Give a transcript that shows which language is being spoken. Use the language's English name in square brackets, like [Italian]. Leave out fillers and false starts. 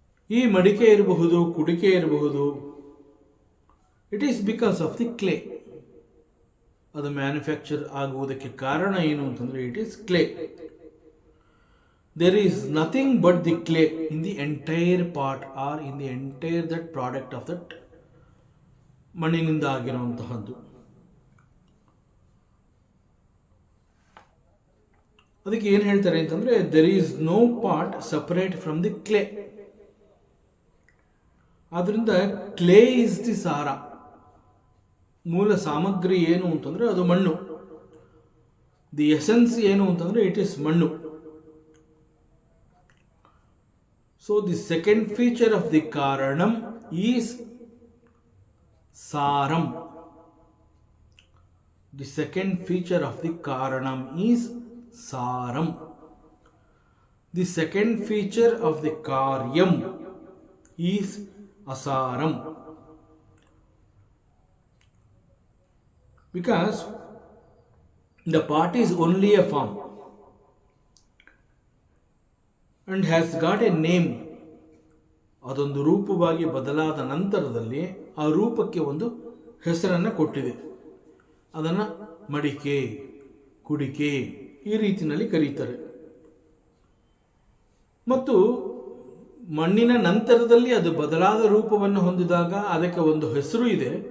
[Kannada] ಈ ಮಡಿಕೆ ಇರಬಹುದು, ಕುಡಿಕೆ ಇರಬಹುದು, [English] It is because of the clay. [Kannada] ಅದು ಮ್ಯಾನುಫ್ಯಾಕ್ಚರ್ ಆಗುವುದಕ್ಕೆ ಕಾರಣ ಏನು ಅಂತಂದ್ರೆ [English] It is clay. There is nothing but the clay in the entire part or in the entire that product of that [Kannada] ಮಣ್ಣಿನಿಂದ ಆಗಿರುವಂತಹದ್ದು. ಅದಕ್ಕೆ ಏನು ಹೇಳ್ತಾರೆ ಅಂತಂದರೆ, [English] There is no part separate from the clay. [Kannada] ಆದ್ದರಿಂದ [English] clay is the [Kannada] ಸಾರ. ಮೂಲ ಸಾಮಗ್ರಿ ಏನು ಅಂತಂದರೆ ಅದು ಮಣ್ಣು. [English] the essence [Kannada] ಏನು ಅಂತಂದರೆ [English] It is ಮಣ್ಣು. So the second feature of the ಕಾರಣಂ is ಸಾರಂ. The second feature of the Karanam is Saram. The second feature of the Karyam is Asaram. Because the part is only a form and has got a name. [Kannada] ಅದೊಂದು ರೂಪವಾಗಿ ಬದಲಾದ ನಂತರದಲ್ಲಿ ಆ ರೂಪಕ್ಕೆ ಒಂದು ಹೆಸರನ್ನು ಕೊಟ್ಟಿದೆ. ಅದನ್ನು ಮಡಿಕೆ, ಕುಡಿಕೆ ಈ ರೀತಿಯಲ್ಲಿ ಕರೀತಾರೆ. ಮತ್ತು ಮಣ್ಣಿನ ನಂತರದಲ್ಲಿ ಅದು ಬದಲಾದ ರೂಪವನ್ನು ಹೊಂದಿದಾಗ ಅದಕ್ಕೆ ಒಂದು ಹೆಸರು ಇದೆ.